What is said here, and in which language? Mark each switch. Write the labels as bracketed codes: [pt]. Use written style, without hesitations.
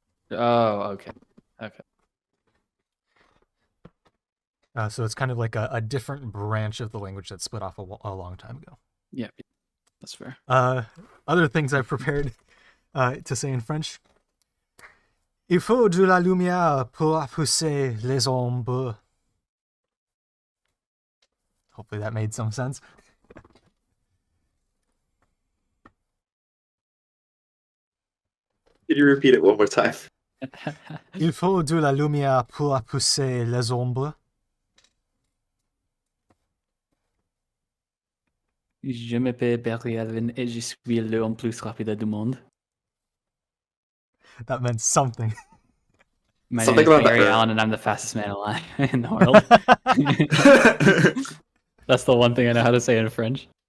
[en] Oh, okay. So it's kind of like a different branch of the language that split off a long time ago. Yeah, that's fair. Other things I've prepared to say in French. [fr] Il faut de la lumière pour pousser les ombres. [en] Hopefully that made some sense. Can you repeat it one more time? [fr] Il faut de la lumière pour pousser les ombres. Je m'appelle Barry Alvin et je suis l'homme plus rapide du monde. [en] That meant something. My Something name is about Barry that. Allen and I'm the fastest man alive in the world. That's the one thing I know how to say in French.